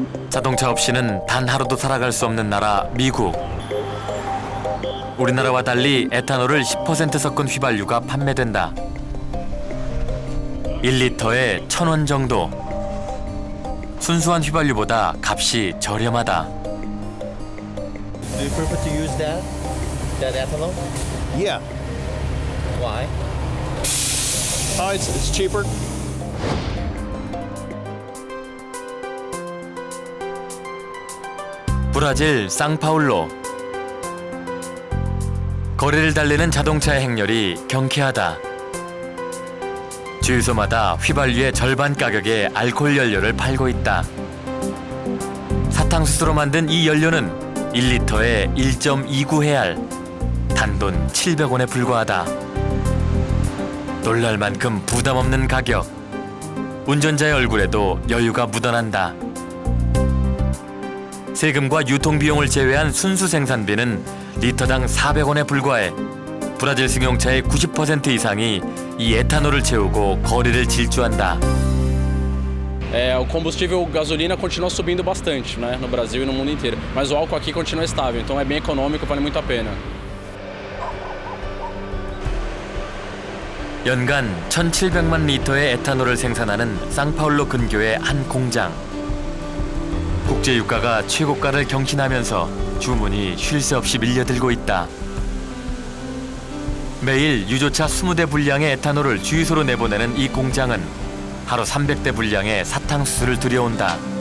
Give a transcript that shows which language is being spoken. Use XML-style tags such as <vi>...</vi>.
<ko>자동차 없이는 단 하루도 살아갈 수 없는 나라 미국. 우리나라와 달리 에탄올을 10% 섞은 휘발유가 판매된다. 1리터에 1,000원 정도. 순수한 휘발유보다 값이 저렴하다.</ko> <en>Do you prefer to use that ethanol? Yeah. Why? It's cheaper.</en> <ko>브라질 상파울로. 거리를 달리는 자동차의 행렬이 경쾌하다. 주유소마다 휘발유의 절반 가격에 알코올 연료를 팔고 있다. 사탕수수로 만든 이 연료는 1리터에 1.29헤알, 단돈 700원에 불과하다. 놀랄 만큼 부담 없는 가격. 운전자의 얼굴에도 여유가 묻어난다. 세금과 유통비용을 제외한 순수 생산비는 리터당 400원에 불과해 브라질 승용차의 90% 이상이 이 에탄올을 채우고 거리를 질주한다.</ko> <pt>O combustível gasolina continua subindo bastante, né, no Brasil e no mundo inteiro, mas o álcool aqui continua estável, então é bem econômico, vale muito a pena.</pt> <ko>연간 1,700만 리터의 에탄올을 생산하는 상파울로 근교의 한 공장. 국제유가가 최고가를 경신하면서 주문이 쉴 새 없이 밀려들고 있다. 매일 유조차 20대 분량의 에탄올을 주유소로 내보내는 이 공장은 하루 300대 분량의 사탕수수를 들여온다.</ko>